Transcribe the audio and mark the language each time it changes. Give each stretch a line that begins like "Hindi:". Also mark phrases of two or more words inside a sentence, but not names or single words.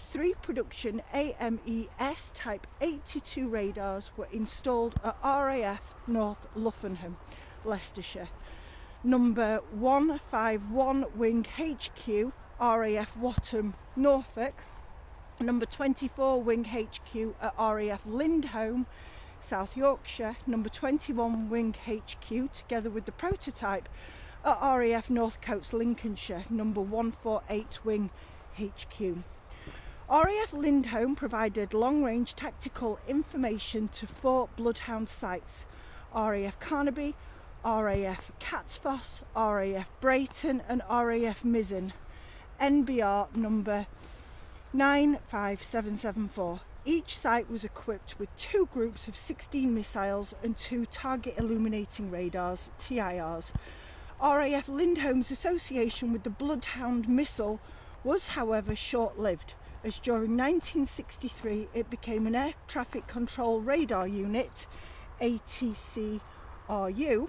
English: 3 production AMES Type 82 radars were installed at RAF North Luffenham, Leicestershire, number 151 Wing HQ, RAF Wattham, Norfolk, number 24 Wing HQ at RAF Lindholme, South Yorkshire, number 21 Wing HQ, together with the prototype at RAF Northcotes, Lincolnshire, number 148 Wing HQ. RAF Lindholme provided long-range tactical information to 4 Bloodhound sites: RAF Carnaby, RAF Catfoss, RAF Brayton and RAF Mizzen, NBR number 95774. Each site was equipped with 2 groups of 16 missiles and 2 target illuminating radars, TIRs. RAF Lindholme's association with the Bloodhound missile was, however, short-lived, as during 1963 it became an air traffic control radar unit, ATCRU.